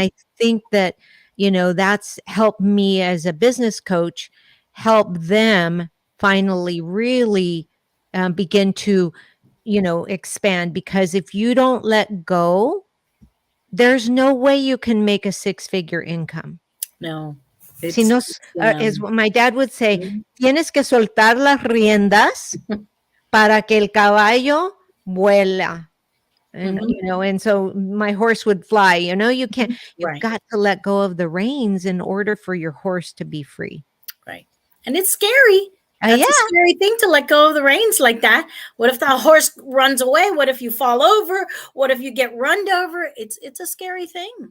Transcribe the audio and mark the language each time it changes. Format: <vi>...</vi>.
<en>I think that, that's helped me as a business coach help them finally really begin to, expand, because if you don't let go, there's no way you can make a six-figure income. No.</en> <es>Si</es> <en>It's,</en> <es>no,</es> <en>it's as my dad would say, mhm.</en> <es>tienes que soltar las riendas para que el caballo vuela.</es> <en>And, Mhm. and so my horse would fly, you've Right. got to let go of the reins in order for your horse to be free. Right. And it's scary. Yeah. That's a scary thing, to let go of the reins like that. What if the horse runs away? What if you fall over? What if you get run over? It's a scary thing.</en>